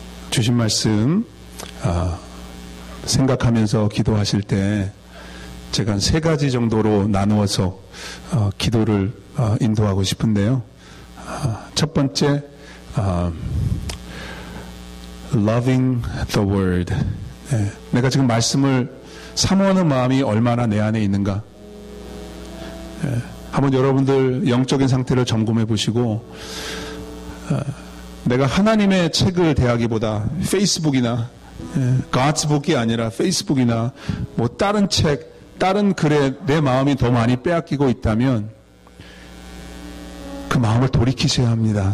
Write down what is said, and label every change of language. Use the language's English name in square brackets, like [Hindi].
[Korean] 주신 말씀 생각하면서 기도하실 때 제가 한 3가지 정도로 나누어서 기도를 인도하고 싶은데요. 첫 번째, [English] loving the word. [Korean] 내가 지금 말씀을 사모하는 마음이 얼마나 내 안에 있는가. 한번 여러분들 영적인 상태를 점검해 보시고, 내가 하나님의 책을 대하기보다 페이스북이나 [English] God's book [Korean] 이 아니라 페이스북이나 뭐 다른 책, 다른 글에 내 마음이 더 많이 빼앗기고 있다면 그 마음을 돌이키셔야 합니다.